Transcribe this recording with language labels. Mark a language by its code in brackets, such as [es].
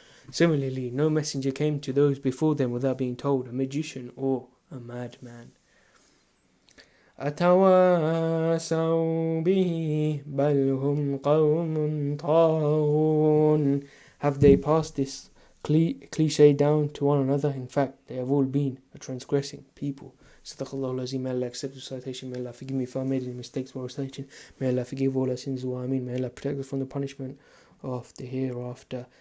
[en] Similarly, no messenger came to those before them without being told a magician or a madman. [ar] أتواصوا به بل هم قوم طاغون. [en] Have they passed this cliche down to one another? In fact, they have all been a transgressing people. [ar] Sadaqallahu al-Azim. [en] May Allah accept the citation. May Allah forgive me if I made any mistakes while reciting. May Allah forgive all our sins. Wa ameen. May Allah protect us from the punishment of the hereafter.